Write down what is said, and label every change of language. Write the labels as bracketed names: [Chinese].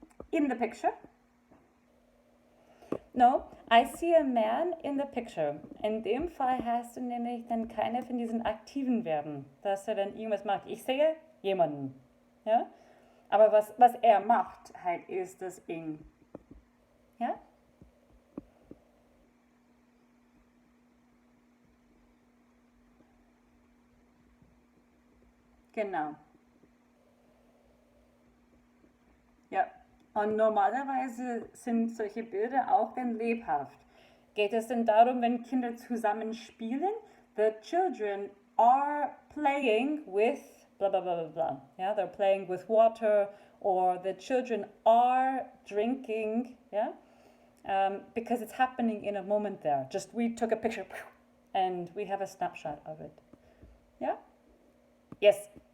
[English] In the picture? No, I see a man in the picture. [German] In dem Fall hast du nämlich dann keine von diesen aktiven Verben, dass er dann irgendwas macht. Ich sehe jemanden. Ja? Aber was er macht, halt ist das ing. Ja? Genau. Ja. Und normalerweise sind solche Bilder auch dann lebhaft. Geht es denn darum, wenn Kinder zusammen spielen? [English] The children are playing with blah blah blah blah blah. Yeah, they're playing with water, or the children are drinking. Yeah, because it's happening in a moment there. Just we took a picture, and we have a snapshot of it. Yeah. Yes.